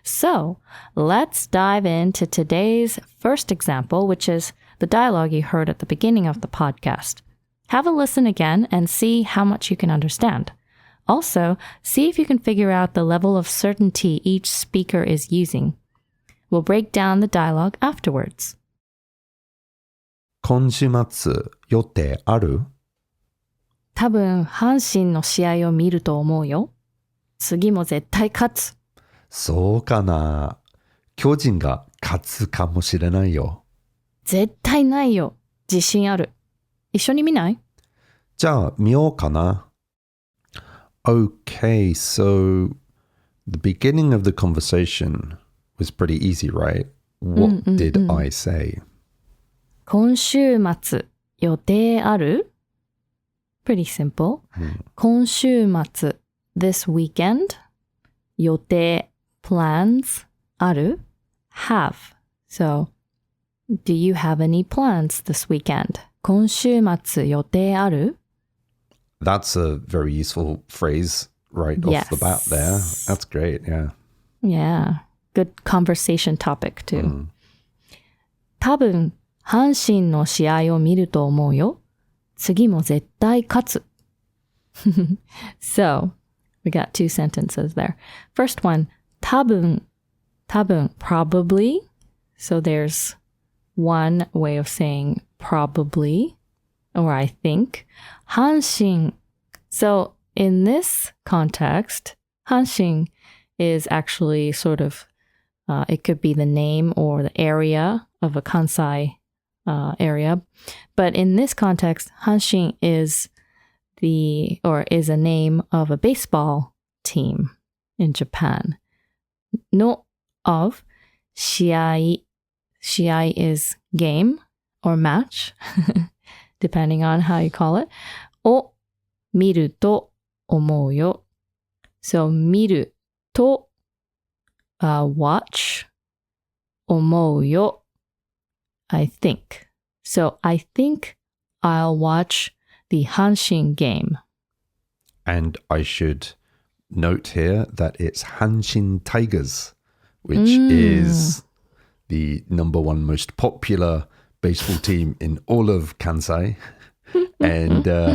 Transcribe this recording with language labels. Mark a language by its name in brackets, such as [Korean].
[English] So, let's dive into today's first example, which is the dialogue you heard at the beginning of the podcast. Have a listen again and see how much you can understand. Also, see if you can figure out the level of certainty each speaker is using. We'll break down the dialogue afterwards. [Japanese] 今週末予定ある？多分、阪神の試合を見ると思うよ。次も絶対勝つ。そうかな。巨人が勝つかもしれないよ。絶対ないよ。自信ある。一緒に見ない？じゃあ見ようかな。 [English] Okay, so the beginning of the conversation was pretty easy, right? What did I say? [Japanese] 今週末予定ある？ [English] Pretty simple. [Japanese] 今週末 [English] this weekend [Japanese] 予定 [English] plans [Japanese] ある？ [English] have. So, do you have any plans this weekend? [Japanese] 今週末予定ある？ [English] That's a very useful phrase right off the bat there. That's great, yeah. Yeah. Good conversation topic too. [Japanese] 多分阪神の試合を見ると思うよ。次も絶対勝つ。 [English] So, we got two sentences there. First one, 多分 probably. So there's one way of saying probably, or I think. [Japanese] 阪神. [English] So in this context, 阪神 is actually sort of, it could be the name or the area of a Kansai area. But in this context, 阪神 is a name of a baseball team in Japan. No of 試合 is game or match, depending on how you call it. [Japanese] を見ると思うよ. [English] So [Japanese] 見ると [English] watch [Japanese] 思うよ. [English] I think. So I think I'll watch the Hanshin game. And I should note here that it's Hanshin Tigers, which is the number one most popular baseball team in all of Kansai. And